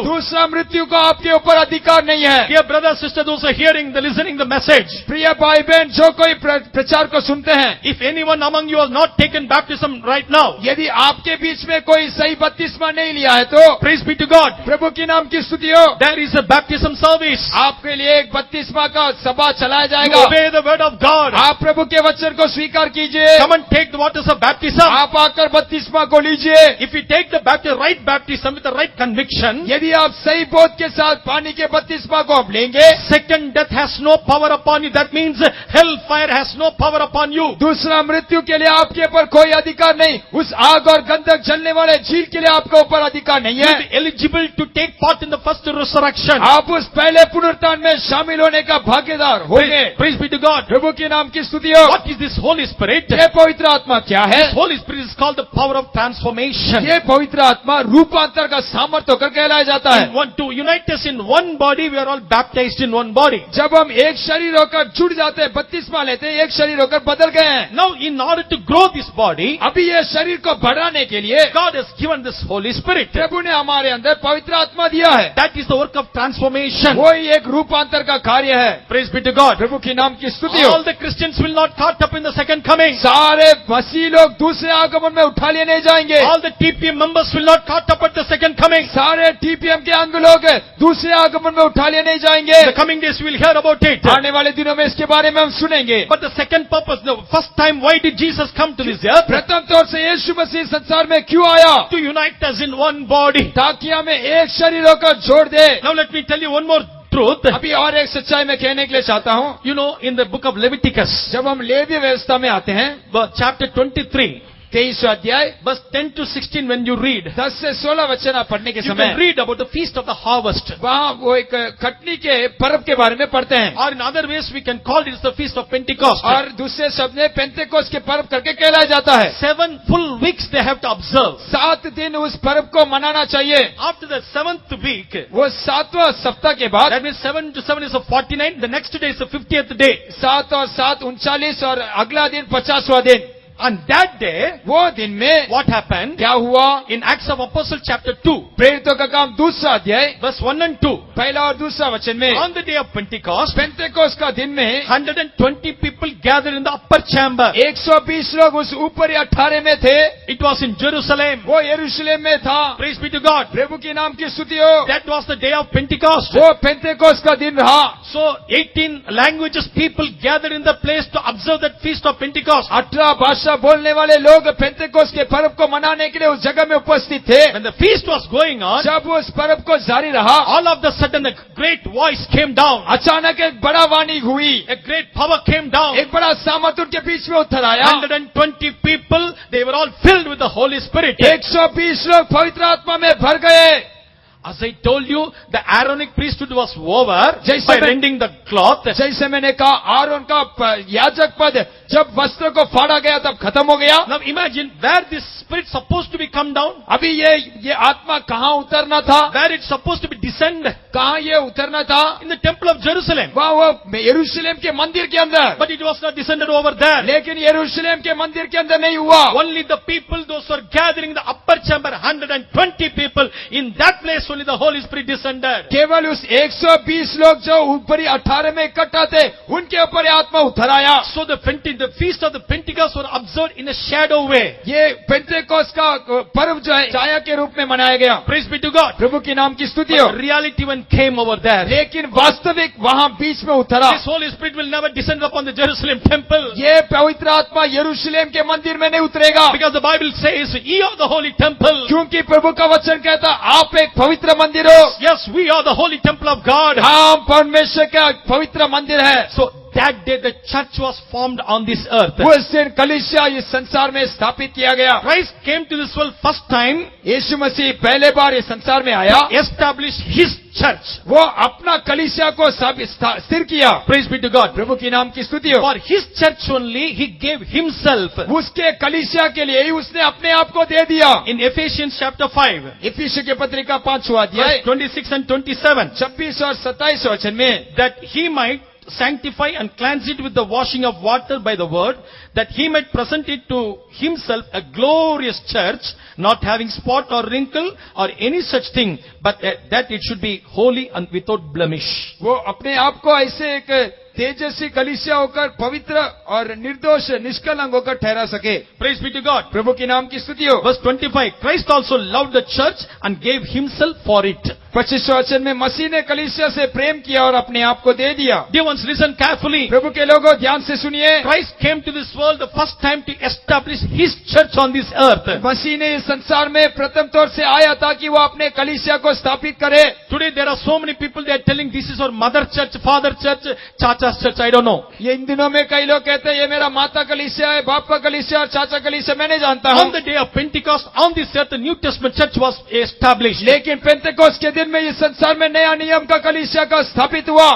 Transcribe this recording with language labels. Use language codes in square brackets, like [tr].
[hi] दूसरा मृत्यु का आपके ऊपर अधिकार नहीं है। [en] Dear brother, sister, those who are hearing, the listening the message, [hi] प्रिय भाई बहन जो कोई प्रचार को सुनते हैं, [en] if anyone among you has not taken baptism right now, [hi] यदि आपके बीच में कोई सही बपतिस्मा नहीं लिया है तो [en] praise be to God, [hi] प्रभु की नाम की स्तुति हो। [en] there is a baptism service. [hi] आपके लिए एक बपतिस्मा का सभा चलाया [en] You [hi] जाएगा। [en] obey the word of God. [hi] आप प्रभु के वचन को स्वीकार कीजिए। [en] Come and take the waters of baptism. [hi] आप आकर बपतिस्मा को लीजिए। [en] If you take the right baptism with the right conviction, [hi] यदि आप सही बोध के साथ पानी के बपतिस्मा को आप लेंगे, [en] second death has no power upon you. That means hell fire has no power upon you. [hi] दूसरा मृत्यु के लिए आपके ऊपर कोई अधिकार नहीं। उस आग और गंधक जलने वाले झील के लिए आपके ऊपर अधिकार नहीं [en] You [hi] है। [en] will be eligible to take part in the first resurrection. [hi] आप उस पहले पुनरुत्थान में शामिल होने का भागीदार होंगे। [en] Praise be to God. [hi] प्रभु के नाम की स्तुति हो। [en] What is this Holy Spirit? [hi] ये पवित्र आत्मा क्या है? [en] Holy Spirit is called the power of transformation. [hi] ये पवित्र आत्मा रूपांतर का सामर्थ्य होकर कहलाया जाता है। [en] To unite us in one body, we are all baptized in one body. [hi] जब हम एक शरीर होकर जुड़ जाते हैं, बपतिस्मा लेते हैं, एक शरीर होकर बदल गए हैं। [en] Now, in order to grow this body, [hi] अभी ये शरीर को बढ़ाने के लिए [en] God has given this Holy Spirit. [hi] प्रभु ने हमारे अंदर पवित्र आत्मा दिया है। [en] That is the work of transformation. [hi] वही एक रूपांतर का कार्य है। [en] Praise be to God. [hi] प्रभु की नाम की स्तुति हो। [en] All the Christians will not caught up in the second coming. [hi] सारे मसीह लोग दूसरे आगमन में उठा लिए नहीं जाएंगे। [en] All the TPM members will not caught up at the second coming. [hi] सारे टीपीएम के अंग लोग दूसरे आगमन में उठा लिए नहीं जाएंगे। [en] The coming days we will hear about it. [hi] आने वाले दिनों में इसके बारे में हम सुनेंगे। [en] But the second purpose, the first time, why did Jesus come to this earth? [hi] प्रथम तौर से यीशु मसीह संसार में क्यों आया? [en] To unite us in one body. [hi] ताकि हमें एक शरीर होकर जोड़ दे। [en] Now let me tell you one more truth. [hi] अभी और एक सच्चाई में कहने के लिए चाहता हूँ। [en] You know, in the book of Leviticus, [hi] जब हम लेवी व्यवस्था में आते हैं, [en] chapter 23, [hi] 23वां अध्याय [en] verse 10 to 16, when you read, [hi] 10 से 16 वचन आप पढ़ने के [en] you [hi] समय [en] can read about the feast of the harvest. [hi] वहाँ वो एक कटनी के पर्व के बारे में पढ़ते हैं। [en] Or in other ways, we can call it the feast of Pentecost. [hi] और दूसरे शब्द में पेंतेकोस्त के पर्व करके कहलाया जाता है। [en] 7 full weeks they have to observe. [hi] 7 दिन उस पर्व को मनाना चाहिए। [en] After the 7th week, [hi] वो 7वां सप्ताह के बाद, [en] that means 7 to 7 is a 49, the next day is the 50th day. [hi] 7 और 7 39 और अगला दिन 50वां दिन। [en] On that day, [hi] वो दिन में [en] what happened? [hi] क्या हुआ? [en] In Acts of Apostles chapter 2, [hi] प्रेरितों का काम दूसरा अध्याय [en] verse 1 and 2, [hi] पहला और दूसरा वचन में, [en] on the day of Pentecost, [hi] पेंतेकोस्त का दिन में [en] 120 people gathered in the upper chamber. [hi] 120 लोग उस ऊपरी 18 में थे। [en] It was in Jerusalem. [hi] वो यरूशलेम में था। [en] Praise be to God. [hi] प्रभु के नाम की स्तुति हो। [en] That was the day of Pentecost. [hi] वो पेंतेकोस्त का दिन रहा। [en] So 18 languages people gathered in the place to observe that feast of Pentecost. [hi] 18 भाषा बोलने वाले लोग पेंतेकोस्त के पर्व को मनाने के लिए उस जगह में उपस्थित थे। [en] When the feast was going on, [hi] जब उस पर्व को जारी रहा, [en] all of a sudden a great voice came down. [hi] अचानक एक बड़ा वाणी हुई, [en] A great power came down. [hi] एक बड़ा सामर्थ उनके बीच में उतर आया। [en] 120 people, they were all filled with the Holy Spirit. [hi] 120 लोग पवित्र आत्मा में भर गए। [en] As I told you, the Aaronic priesthood was over [hi] जैसे [en] by [hi] मैं- [en] rending the cloth. [hi] जैसे मैंने कहा, आरोन का याजक पद जब वस्त्र को फाड़ा गया तब खत्म हो गया। [en] Now imagine where this spirit supposed to be come down, [hi] अभी ये आत्मा कहाँ उतरना था, [en] where it's supposed to be descend, [hi] कहाँ ये उतरना था? [en] in the temple of Jerusalem. [hi] वहाँ वो यरूशलेम के मंदिर के अंदर। [en] But it was not descended over there. [hi] लेकिन यरूशलेम के मंदिर के अंदर नहीं हुआ। [en] Only the people, those who are gathering in the upper chamber, 120 people, in that place only the Holy Spirit descended. [hi] केवल उस 120 लोग जो ऊपरी 18 में इकट्ठा थे, उनके ऊपर ये आत्मा उतर आया। [en] So the feast of the Pentecost were observed in a shadow way. [hi] ये पेंतेकोस्त का पर्व जो है छाया के रूप में मनाया गया। [en] Praise be to God. [hi] प्रभु के नाम की स्तुति हो। [en] But reality when came over there, [hi] लेकिन वास्तविक वहाँ बीच में उतरा। [en] this Holy Spirit will never descend upon the Jerusalem temple. [hi] ये पवित्र आत्मा यरूशलेम के मंदिर में नहीं उतरेगा, [en] Because the Bible says, ye are the holy temple. [hi] क्योंकि प्रभु का वचन कहता आप एक पवित्र मंदिर हो। [en] Yes, we are the holy temple of God. [hi] हम परमेश्वर का पवित्र मंदिर है। [en] So that day the church was formed on this earth. [hi] उस दिन कलीसिया इस संसार में स्थापित किया गया। [en] Christ came to this world first time, [hi] यीशु मसीह पहले बार इस संसार में आया, [en] established his church. [hi] वो अपना कलीसिया को स्थिर किया। [en] Praise be to God. [hi] प्रभु की नाम की स्तुति हो। [en] For his church only, he gave himself. [hi] उसके कलीसिया के लिए ही उसने अपने आप को दे दिया। [en] In Ephesians chapter 5, [hi] इफिसी के पत्रिका 5वां अध्याय [en] verse 26 and 27, [hi] 26 और 27 वचन में, [en] that he might sanctify and cleanse it with the washing of water by the word, that he might present it to himself a glorious church, not having spot or wrinkle or any such thing, but that it should be holy and without blemish. [hi] वो अपने आप को ऐसे एक तेजस्वी कलीसिया होकर पवित्र और निर्दोष निष्कलंक होकर ठहरा सके। [en] Praise be to God. [hi] प्रभु की नाम की स्तुति हो। [en] Verse 25, Christ also loved the church and gave himself for it. [hi] 25 वचन में मसीह ने कलीसिया से प्रेम किया और अपने आप को दे दिया। [en] Dear ones, listen carefully. [hi] प्रभु के लोगों ध्यान से सुनिए। [en] Christ came to this world the first time to establish his church on this earth. [hi] मसीह ने इस संसार में प्रथम तौर से आया ताकि वो अपने कलीसिया को स्थापित करे। [en] Today there are so many people, they are telling this is our mother church, father church, chacha's church, I don't know. [hi] ये इन दिनों में कई लोग कहते हैं ये मेरा माता कलीसिया है, बाप का कलीसिया और चाचा कलीसिया, मैं नहीं जानता [en] On [hi] हूँ। [en] the day of Pentecost, on this earth, the New Testament church was established. [hi] लेकिन पेंतेकोस्त के दिन में इस संसार में नया नियम का कलीसिया का स्थापित हुआ।